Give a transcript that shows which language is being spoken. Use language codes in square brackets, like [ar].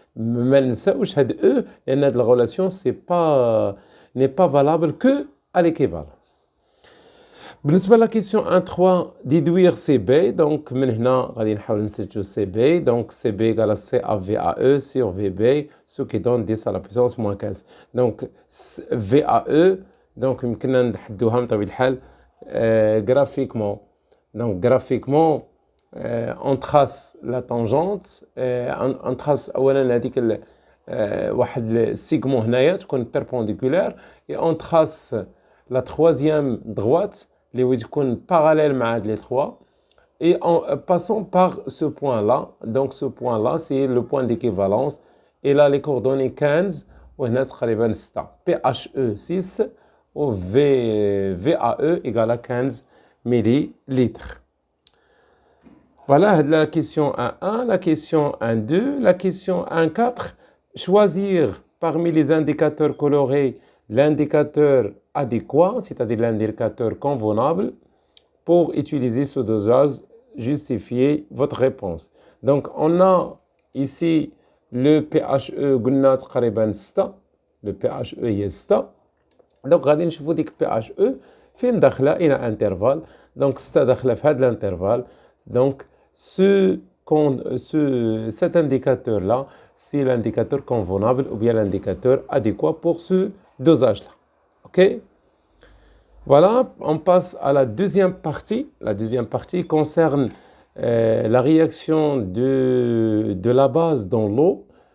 [fr] Mais ne [ar] نساوش هاد [fr] E, [ar] لأن هاد [fr] la relation n'est pas valable que à l'équivalence. [ar] بالنسبة [fr] la question 1.3, déduire CB, donc [ar] من هنا غادي نحاول نستنتجو [fr] CB, donc CB égale à CAVAE sur VB, ce qui donne 10 à la puissance moins 15. Donc VAE, donc [ar] يمكننا نحدوها من طبيعة الحال [fr] graphiquement. Donc graphiquement on trace la tangente, on trace [ar] اولا هذيك واحد السيغمون هنايا تكون [fr] perpendiculaire et on trace la troisième droite, les wikun parallèle à les trois, et en passant par ce point-là. Donc ce point-là, c'est le point d'équivalence. Et là, les coordonnées 15, PHE 6, ou VAE égale à 15 millilitres. Voilà la question 1.1, la question 1.2, la question 1.4. Choisir parmi les indicateurs colorés l'indicateur adéquat, c'est-à-dire l'indicateur convenable, pour utiliser ce dosage, justifier votre réponse. Donc, on a ici le PHE [ar] قلنا تقريبا [fr] 6, le PHE [ar] هي [fr] 6. [ar] Donc, غادي نشوفوا ديك PHE فين داخله الى انترفال. [fr] Donc, [ar] 6 داخله في هذا الانترفال. [fr] Donc, cet indicateur-là, c'est l'indicateur convenable ou bien l'indicateur adéquat pour ce dosage-là. OK? Voilà, on passe à la deuxième partie. La deuxième partie concerne la réaction de la base dans l'eau.